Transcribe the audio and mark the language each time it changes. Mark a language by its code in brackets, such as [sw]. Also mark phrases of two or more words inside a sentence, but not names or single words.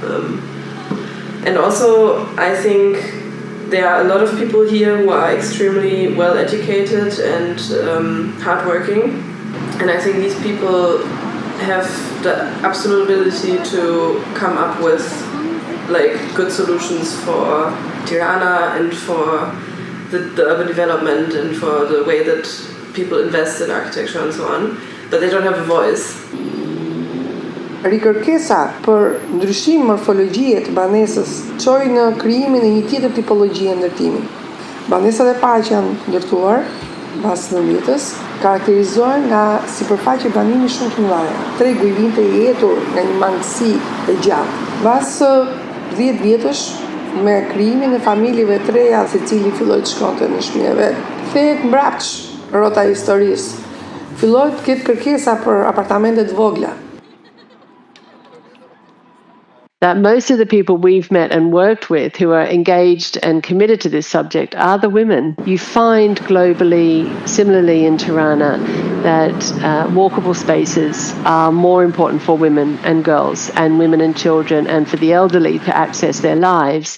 [en] And also, I think there are a lot of people here who are extremely well educated and hardworking, and I think these people have the absolute ability to come up with like good solutions for Tirana and for the urban development and for the way that people invest in architecture and so on, but they don't have a voice. [sq] Rikërkesa për ndryshim morfologjie të banesës çoi në krijimin e një tjetër tipologjie ndërtimi. Banesat e para që janë ndërtuar pas 90-s karakterizohen nga sipërfaqe banimi shumë të mëdha. Tregu i vinte i etur nga një mangësi e gjatë. Pas 10 vjetësh me krijimin e familjeve të reja, secili filloi të shkonte në shtëpinë e vet, kthehet mbrapsh rrota e historisë. Filloi të ketë kërkesa për apartamente të vogla. [en] That most of the people we've met and worked with who are engaged and committed to this subject are the women. You find globally, similarly in Tirana, that walkable spaces are more important for women and girls and women and children and for the elderly to access their lives.